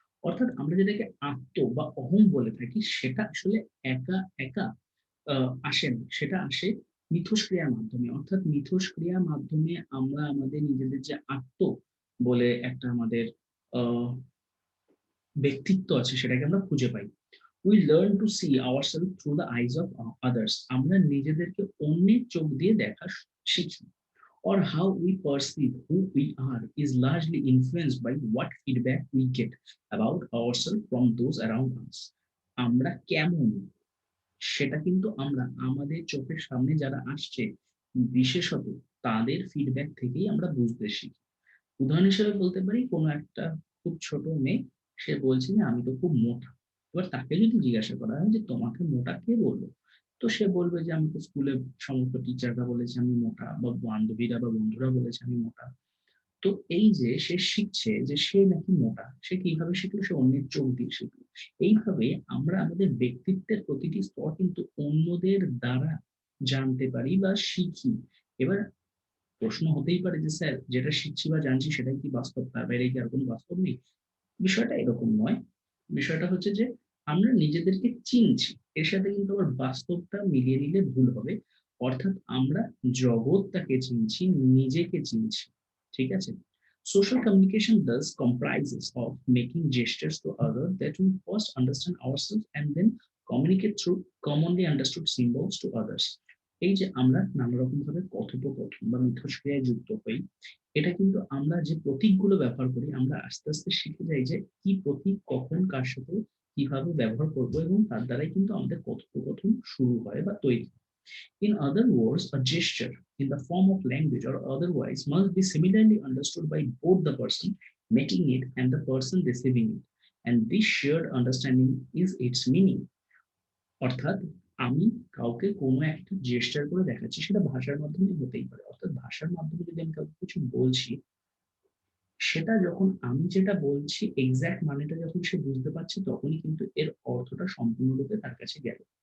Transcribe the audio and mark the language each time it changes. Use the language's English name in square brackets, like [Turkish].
[Bangla] অর্থাৎ আমরা যেটাকে আত্ম বা অহং বলে থাকি সেটা আসলে একা একা আসে না, সেটা আসে মিথস্ক্রিয়ার মাধ্যমে। অর্থাৎ মিথস্ক্রিয়ার মাধ্যমে আমরা আমাদের নিজেদের যে আত্ম বলে একটা আমাদের ব্যক্তিত্ব আছে সেটাকে আমরা খুঁজে পাই। [English] We learn to see ourselves through the eyes of others. [Bangla] আমরা নিজেদেরকে অন্যের চোখ দিয়ে দেখা শিখি। [English] Or how we perceive who we are is largely influenced by what feedback we get about ourselves from those around us. [Bangla] আমরা কেমন সেটা কিন্তু আমরা আমাদের চোখের সামনে যারা আসছে বিশেষত তাদের ফিডব্যাক থেকেই আমরা বুঝতে শিখি। উদাহরণ হিসেবে বলতে পারি, কোনো একটা খুব ছোট মেয়ে, সে বলছে যে আমি তো খুব মোটা। এবার তাকে যদি জিজ্ঞাসা করা হয় যে তোমাকে মোটা কে বললো, তো সে বলবে যে আমি তো স্কুলে সমস্ত টিচাররা বলেছে আমি মোটা, বা বান্ধবীরা বা বন্ধুরা বলেছে আমি মোটা। তো এই যে সে শিখছে যে সে নাকি মোটা, সে কিভাবে শিখলো? সে অন্যের চোখ দিয়ে শিখলো। এইভাবে আমরা আমাদের ব্যক্তিত্বের প্রতিটি স্তর কিন্তু অন্যদের দ্বারা জানতে পারি বা শিখি। এবার প্রশ্ন হতেই পারে যে স্যার যেটা শিখছি বা জানছি সেটাই কি বাস্তব, তার বাইরে কি আর কোনো বাস্তব নেই? বিষয়টা এরকম নয়। বিষয়টা হচ্ছে যে আমরা নিজেদেরকে চিনছি, এর সাথে কিন্তু আবার বাস্তবটা মিলিয়ে নিলে ভুল হবে। অর্থাৎ আমরা জগৎটাকে চিনছি, নিজেকে চিনছি। ঠিক আছে, [English] social communication thus comprises of making gestures to others that we first understand ourselves and then communicate through commonly understood symbols to others. [Bangla] এই যে আমরা নানা রকম ভাবে কথোপকথন বা মিথস্ক্রিয়ায় যুক্ত হই, এটা কিন্তু আমরা যে প্রতীকগুলো ব্যবহার করি আমরা আস্তে আস্তে শিখে যাই যে কি প্রতীক কখন কার সাথে কিভাবে ব্যবহার করব, এবং তার দ্বারাই কিন্তু আমাদের কথোপকথন শুরু হয় বা তৈরি। [English] In other words, a gesture in the form of language or otherwise must be similarly understood by both the person making it and the person receiving it, and this shared understanding is its meaning. [Bangla] অর্থাৎ আমি কাউকে কোনো একটা gesture করে দেখাচ্ছি, সেটা ভাষার মাধ্যমে হতেই পারে। অর্থাৎ ভাষার মাধ্যমে যদি আমি কাউকে কিছু বলছি, সেটা যখন আমি যেটা বলছি এক্সাক্ট মানেটা যখন সে বুঝতে পারছে, তখনই কিন্তু এর অর্থটা সম্পূর্ণরূপে তার কাছে গেল।